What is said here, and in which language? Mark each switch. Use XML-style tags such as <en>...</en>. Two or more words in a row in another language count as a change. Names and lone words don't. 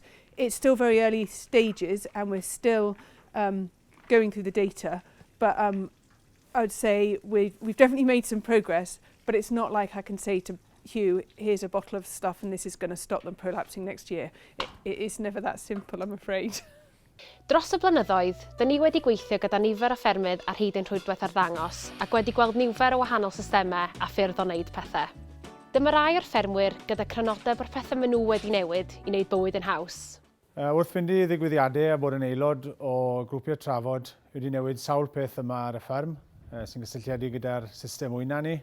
<en>It's still very early stages, and we're still going through the data, but I would say we've definitely made some progress, but it's not like I can say to Hugh, here's a bottle of stuff and this is going to stop them prolapsing next year. It is never that simple, I'm afraid.</en> <cy>Dros y blynyddoedd, dyn ni wedi gweithio gyda nifer o ffermydd ar hyd ein Rhwydwaith Arddangos ac wedi gweld nifer o wahanol systemau a ffyrdd o wneud pethau. Dyma rai o'r ffermwyr gyda crynodeb o'r pethau maen nhw wedi newid i wneud bywyd yn haws. Wrth fynd i ddigwyddiadau a bod yn aelod o grwpiau trafod, wedi newid sawl peth yma ar y fferm sy'n gysylltiedig gyda'r system Wyna ni.</cy>